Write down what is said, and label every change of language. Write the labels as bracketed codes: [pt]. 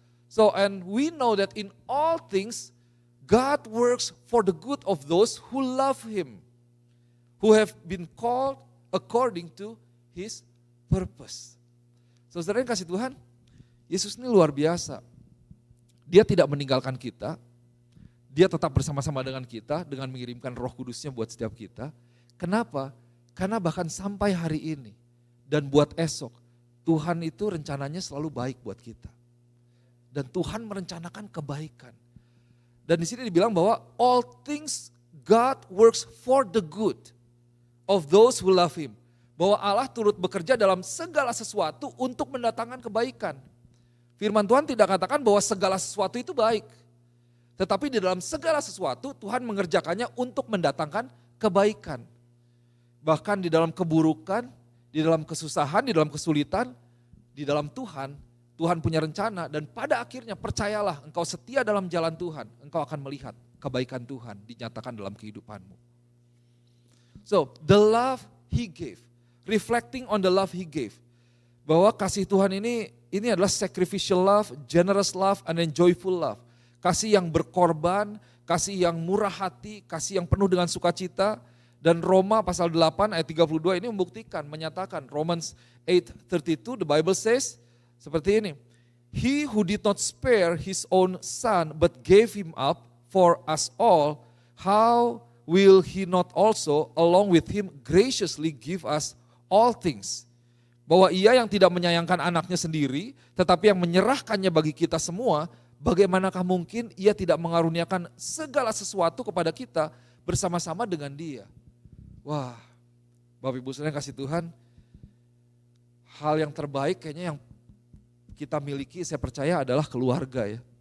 [en] So and we know that in all things God works for the good of those who love Him, who have been called according to His purpose. [id] So saudara yang kasih Tuhan, Yesus ini luar biasa. Dia tidak meninggalkan kita, dia tetap bersama-sama dengan kita dengan mengirimkan Roh Kudusnya buat setiap kita. Kenapa? Karena bahkan sampai hari ini dan buat esok, Tuhan itu rencananya selalu baik buat kita. Dan Tuhan merencanakan kebaikan. Dan di sini dibilang bahwa [en] all things God works for the good of those who love Him. [id] Bahwa Allah turut bekerja dalam segala sesuatu untuk mendatangkan kebaikan. Firman Tuhan tidak katakan bahwa segala sesuatu itu baik. Tetapi di dalam segala sesuatu Tuhan mengerjakannya untuk mendatangkan kebaikan. Bahkan di dalam keburukan, di dalam kesusahan, di dalam kesulitan, di dalam Tuhan, Tuhan punya rencana dan pada akhirnya percayalah engkau setia dalam jalan Tuhan, engkau akan melihat kebaikan Tuhan dinyatakan dalam kehidupanmu. [en] So, the love He gave, reflecting on the love He gave. [id] Bahwa kasih Tuhan ini adalah [en] sacrificial love, generous love, and then joyful love. [id] Kasih yang berkorban, kasih yang murah hati, kasih yang penuh dengan sukacita. Dan Roma pasal 8 ayat 32 ini membuktikan, menyatakan [en] Romans 8:32 the Bible says [id] seperti ini. [en] He who did not spare his own son but gave him up for us all, how will he not also along with him graciously give us all things? [id] Bahwa ia yang tidak menyayangkan anaknya sendiri tetapi yang menyerahkannya bagi kita semua, bagaimanakah mungkin ia tidak mengaruniakan segala sesuatu kepada kita bersama-sama dengan dia? Wah, Bapak Ibu saudara yang kasih Tuhan, hal yang terbaik kayaknya yang kita miliki saya percaya adalah keluarga ya.